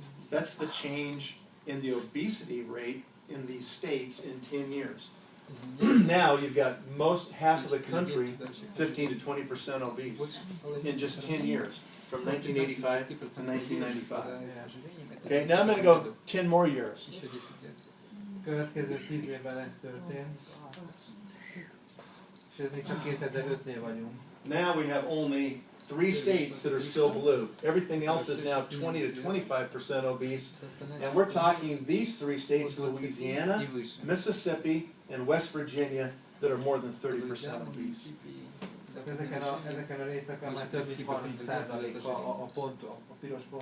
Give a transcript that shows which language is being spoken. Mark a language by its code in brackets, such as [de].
[en] That's the change in the obesity rate in these states in 10 years. Now you've got half of the country 15 to 20% obese in just 10 years, from 1985 to 1995. Okay, now I'm going to go 10 more years. [hu] Következő 10 évben ez történt, és ez még csak 2005-nél vagyunk. [en] Now we have only 3 states that are still blue. Everything else is now 20 to 25% obese. And we're talking these 3 states, Louisiana, Mississippi, and West Virginia, that are more than 30% obese. [hu] Ezeken a részeken már több mint 30% a piros pont.